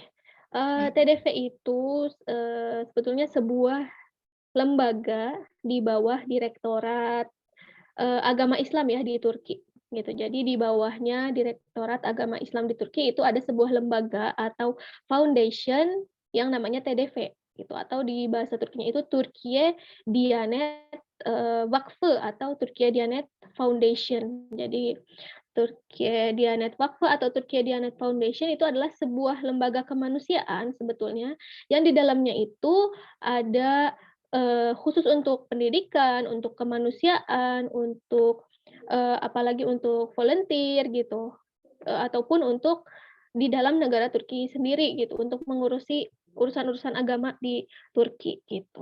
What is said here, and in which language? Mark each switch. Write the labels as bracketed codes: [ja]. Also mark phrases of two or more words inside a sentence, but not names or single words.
[id] TDV itu, sebetulnya sebuah lembaga di bawah Direktorat, Agama Islam ya di Turki, gitu. Jadi di bawahnya Direktorat Agama Islam di Turki itu ada sebuah lembaga atau foundation yang namanya TDV gitu, atau di bahasa Turkinya itu Türkiye Diyanet, Vakfı atau Türkiye Diyanet Foundation. Jadi Türkiye Diyanet Vakfı atau Türkiye Diyanet Foundation itu adalah sebuah lembaga kemanusiaan sebetulnya, yang di dalamnya itu ada, khusus untuk pendidikan, untuk kemanusiaan, untuk, apalagi untuk volunteer gitu, ataupun untuk di dalam negara Turki sendiri gitu, untuk mengurusi urusan-urusan agama di Turki gitu.